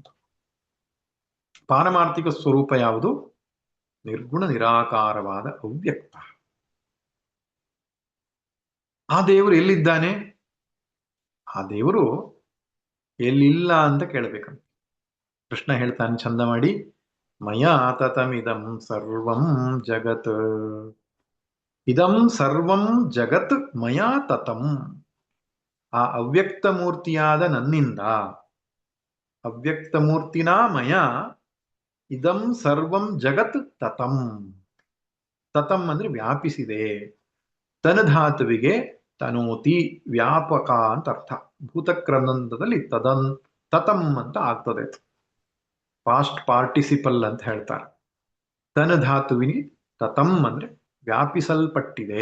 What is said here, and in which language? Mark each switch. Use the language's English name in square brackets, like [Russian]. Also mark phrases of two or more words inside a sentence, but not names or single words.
[Kannada] ಪಾರಮಾರ್ಥಿಕ ಸ್ವರೂಪ ಯಾವುದು? ನಿರ್ಗುಣ ನಿರಾಕಾರವಾದ ಅವ್ಯಕ್ತ. ಆ ದೇವರು ಎಲ್ಲಿದ್ದಾನೆ? ಆ ದೇವರು ಎಲ್ಲಿಲ್ಲ ಅಂತ ಕೇಳಬೇಕಂತ. ಕೃಷ್ಣ ಹೇಳ್ತಾನೆ ಚಂದ ಮಾಡಿ, [Sanskrit] ಮಯಾ ತತಮಿದಂ ಸರ್ವಂ ಜಗತ್, ಇದಂ ಸರ್ವಂ ಜಗತ್ ಮಯಾ ತತಂ. [Kannada] ಆ ಅವ್ಯಕ್ತ ಮೂರ್ತಿಯಾದ ನನ್ನಿಂದ, ಅವ್ಯಕ್ತ ಮೂರ್ತಿನ [Sanskrit] ಮಯ ಇದಂ ಸರ್ವಂ ಜಗತ್ ತತಂ. [Kannada] ತತಂ ಅಂದ್ರೆ ವ್ಯಾಪಿಸಿದೆ. ತನಧಾತುವಿಗೆ ತನೋತಿ ವ್ಯಾಪಕ ಅಂತ ಅರ್ಥ. ಭೂತಕ್ರನಂದದಲ್ಲಿ ತತಂ ಅಂತ ಆಗ್ತದೆ. [English] past participle [Kannada] ಅಂತ ಹೇಳ್ತಾರೆ. ತನಧಾತುವಿಗೆ ತತಂ ಅಂದ್ರೆ ವ್ಯಾಪಿಸಲ್ಪಟ್ಟಿದೆ.